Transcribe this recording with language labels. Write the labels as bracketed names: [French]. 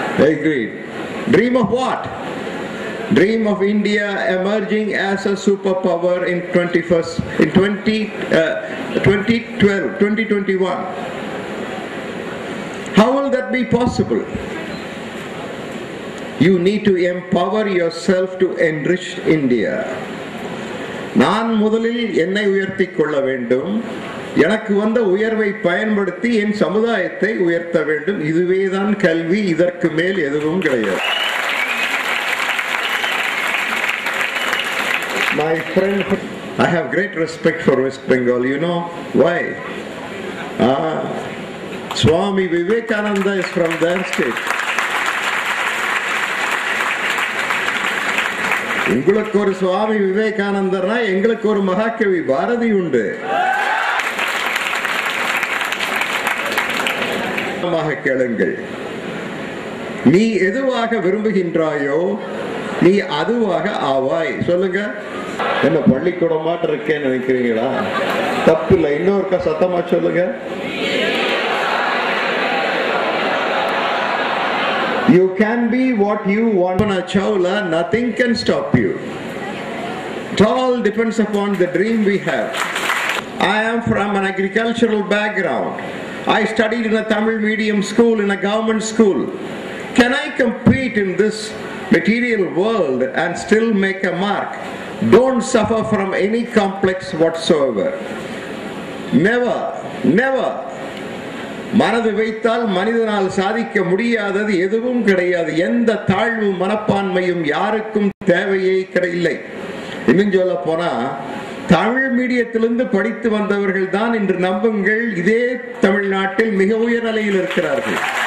[English] Agreed. Dream of what? Dream of India emerging as a superpower in 2021. How will that be possible? You need to empower yourself to enrich India. [Tamil] நான் முதலில் என்னை உயர்த்திக் கொள்ள வேண்டும், எனக்கு வந்த உயர்வை பயன்படுத்தி என் சமுதாயத்தை உயர்த்த வேண்டும். இதுவேதான் கல்வி, இதற்கு மேல் எதுவும் கிடையாது. [English] My friend, I have great respect for West Bengal. You know why? Swami Vivekananda is from their state. [Tamil] உங்களுக்கு ஒரு சுவாமி விவேகானந்தர்னா எங்களுக்கு ஒரு மகாகவி பாரதி உண்டு. கேளுங்கள், நீ எதுவாக விரும்புகின்றாயோ நீ அதுவாக ஆவாய். சொல்லுங்க. என்ன பள்ளிக்கூடமாட்டு இருக்கேன்னு நினைக்கிறீங்களா? தப்பு இல்லை. இன்னொருக்கா சத்தமா சொல்லுங்க. [English] You can be what you want. Chawla, nothing can stop you. It all depends upon the dream we have. I am from an agricultural background. I studied in a Tamil medium school, in a government school. Can I compete in this material world and still make a mark? Don't suffer from any complex whatsoever. Never, never. [Tamil] மனது வைத்தால் மனிதனால் சாதிக்க முடியாதது எதுவும் கிடையாது. எந்த தாழ்வு மனப்பான்மையும் யாருக்கும் தேவையே கிடையில்லை. இன்னும் சொல்ல போனா தமிழ் மீடியத்திலிருந்து படித்து வந்தவர்கள் தான் இன்று நம்புங்கள் இதே தமிழ்நாட்டில் மிக உயர் நிலையில் இருக்கிறார்கள்.